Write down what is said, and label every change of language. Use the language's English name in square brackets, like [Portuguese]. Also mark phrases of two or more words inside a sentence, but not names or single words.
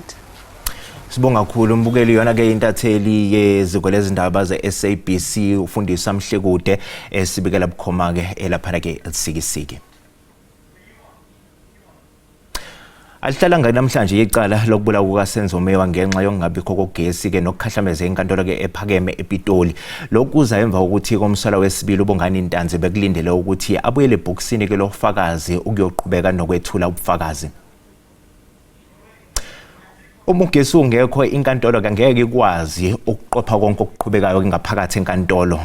[Zulu] Sibonga kakhulu mbukeli yona ke intatheli yeziko lezindaba ze-SABC ufundisa Mhlekude esibikela bukhoma ke elapha ke eTsikisiki. Alihlala namhlanje icala lokubulawa kukaSenzo Mewa ngenxa yokungabikho kogesi ke nokukhahlameza inkantolo ke ephakeme ePitoli. Lokuza emva ukuthi komsala wesibili uBongani Ntanzi bekulindele ukuthi abuyele ebhokisini ke lofakazi ukuyoqhubeka nokwethula ubufakazi. Umugesi ungekho inkantolo ngeke ikwazi ukuqopha konke okuqhubekayo ngaphakathi enkantolo.